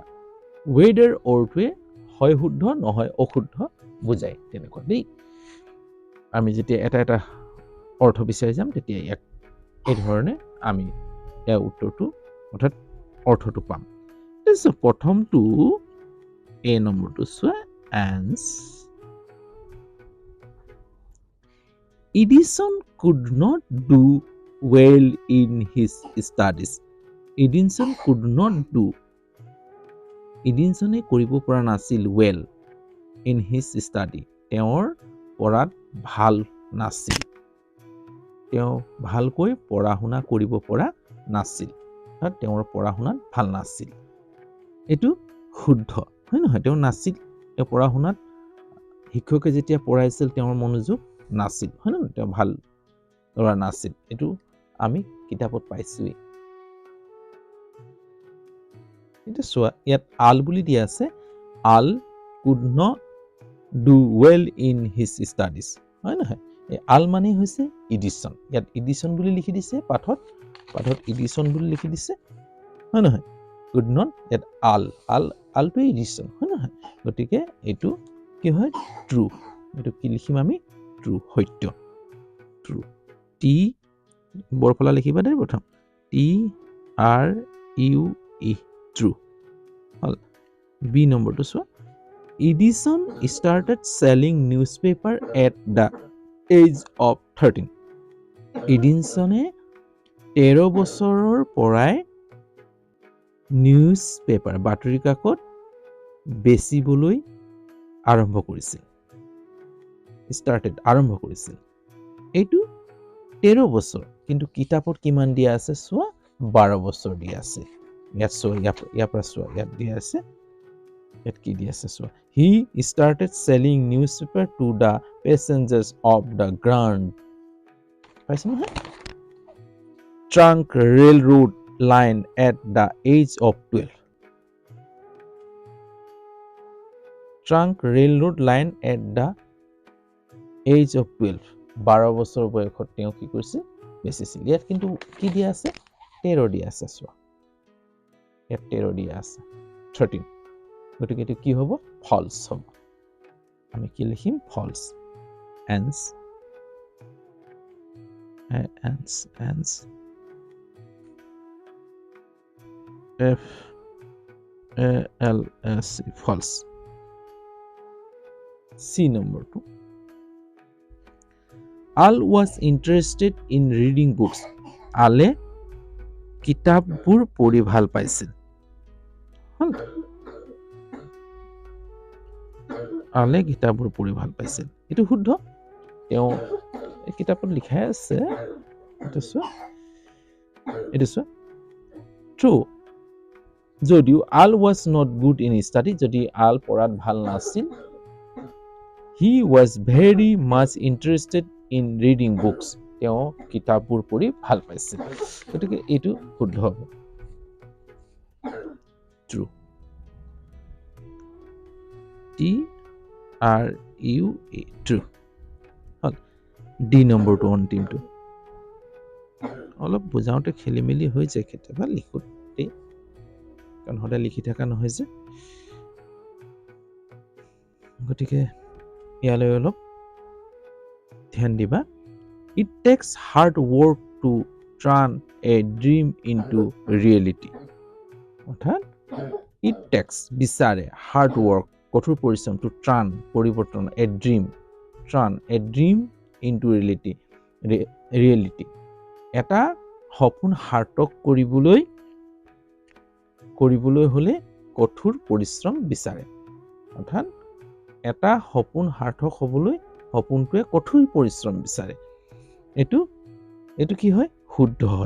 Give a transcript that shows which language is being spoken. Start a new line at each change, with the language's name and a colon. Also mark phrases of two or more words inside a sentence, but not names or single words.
Assamese: ৱেডাৰ অৰ্থটোৱে হয় শুদ্ধ নহয় অশুদ্ধ বুজায় তেনেকুৱা দেই। আমি যেতিয়া এটা অৰ্থ বিচাৰি যাম তেতিয়া ইয়াক এই ধৰণে আমি ইয়াৰ উত্তৰটো অৰ্থাৎ অৰ্থটো পাম। প্ৰথমটো এ নম্বৰটো চোৱা এন্স
English: Edison could not do well in his studies. Edison could not do. Edisone
Assamese: কৰিব পৰা নাছিল
English: well in his study.
Assamese: তেওঁৰ পঢ়াত ভাল নাছিল। তেওঁ ভালকৈ পঢ়া শুনা কৰিব পৰা নাছিল। তেওঁৰ পঢ়া শুনাত ভাল নাছিল। এইটো শুদ্ধ হয় নহয়? তেওঁ নাছিল। তেওঁ পঢ়া শুনাত শিক্ষকে যেতিয়া পঢ়াইছিল তেওঁৰ মনোযোগ নাছিল হয় নহয়? তেওঁ ভাল ল'ৰা নাছিল। এইটো আমি কিতাপত পাইছোৱেই। এতিয়া চোৱা ইয়াত আল বুলি দিয়া আছে।
English: Al could not do well in his studies
Assamese: হয় নহয়? এই আল মানে হৈছে ইডিচন। ইয়াত ইডিচন বুলি লিখি দিছে পাঠত ইডিচন বুলি লিখি দিছে হয় নহয়?
English: could not
Assamese: ইয়াত আলটোৱে ইডিচন হয় নহয়? গতিকে এইটো কি হয়? ট্ৰু। এইটো কি লিখিম আমি? ট্ৰু সত্য। ট্ৰু টি বৰফলা লিখিবা দেই প্ৰথম TRUE ট্ৰু হ'ল। বি নম্বৰটো চোৱা
English: Edison started selling newspaper at the age of 13.
Assamese: এডিনছনে 13 বছৰৰ পৰাই
English: news paper
Assamese: বাতৰি কাকত বেচিবলৈ আৰম্ভ কৰিছিল। আৰম্ভ কৰিছিল। এইটো 13 বছৰ কিন্তু কিতাপত কিমান দিয়া আছে চোৱা 12 বছৰ দিয়া আছে। ইয়াত চোৱা ইয়াৰ পৰা চোৱা ইয়াত দিয়া আছে। ইয়াত কি দিয়া আছে চোৱা
English: he started selling newspaper to the passengers of the Grand
Assamese: পাইছে নহয়?
English: Trunk railroad line at the age of 12. Trunk railroad line at the age of 12.
Assamese: 12 বছৰ বয়সত তেওঁ কি কৰিছিল? বেচিছিল। ইয়াত কিন্তু কি দিয়া আছে? 13 দিয়া আছে চোৱা। ইয়াত 13 দিয়া আছে 13। গতিকে এইটো কি হ'ব? ফলছ হ'ব। আমি কি লিখিম? ফলছ। এন্স FALS ফলছ। চি নম্বৰটো
English: Al was interested in reading books.
Assamese: আলে কিতাপবোৰ পঢ়ি ভাল পাইছিল। আলে কিতাপবোৰ পঢ়ি ভাল পাইছিল। এইটো শুদ্ধ। তেওঁ কিতাপত লিখাই আছে এইটো চোৱা ট্ৰু।
English: যদিও আল was not good in study,
Assamese: যদি আল পঢ়াত ভাল নাছিল,
English: he was very much interested in reading books.
Assamese: তেওঁ কিতাপবোৰ পঢ়ি ভাল পাইছিল। গতিকে এইটো শুদ্ধ হ'ব। ট্ৰু। TRUE ট্ৰু হ'ল। ডি নম্বৰটো অন্তিমটো অলপ বুজাওঁতে খেলি মেলি হৈ যায় কেতিয়াবা লিখোঁতে, কাৰণ সদায় লিখি থকা নহয় যে। গতিকে ইয়ালৈ অলপ ধ্যান দিবা।
English: It takes hard work to turn a dream into reality. অৰ্থাৎ it takes বিচাৰে hard work
Assamese: কঠোৰ পৰিশ্ৰম
English: to turn পৰিৱৰ্তন a dream into reality.
Assamese: এটা সপোন সাৰ্থক কৰিবলৈ হ'লে কঠোৰ পৰিশ্ৰম বিচাৰে। অৰ্থাৎ এটা সপোন সাৰ্থক হ'বলৈ সপোনটোৱে কঠোৰ পৰিশ্ৰম বিচাৰে। এইটো কি হয়? শুদ্ধ হয়।